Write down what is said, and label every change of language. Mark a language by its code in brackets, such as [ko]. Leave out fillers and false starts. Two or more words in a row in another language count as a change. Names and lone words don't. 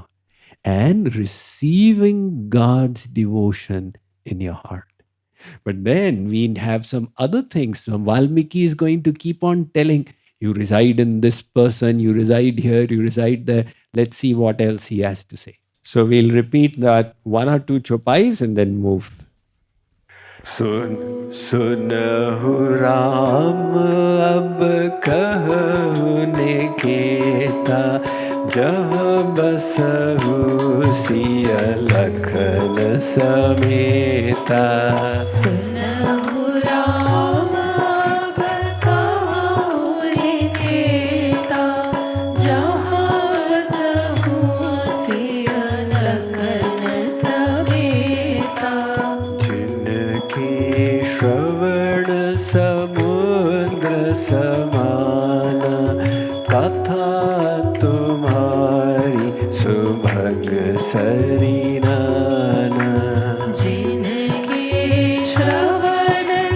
[en] And receiving God's devotion in your heart. But then we have some other things. So Valmiki is going to keep on telling, you reside in this person, you reside here, you reside there. Let's see what else he has to say. So we'll repeat that 1 or 2 chopais and then move. [awa] सुनहु राम अब कहउँ निकेता जहँ बसहु सिय लखन समेता. सुनहु राम अब कहउँ निकेता जहँ बसहु सिय लखन समेता. श्रवण समुद्र समान कथा तुम्हारी सुभग सरिनाना. जिनके श्रवण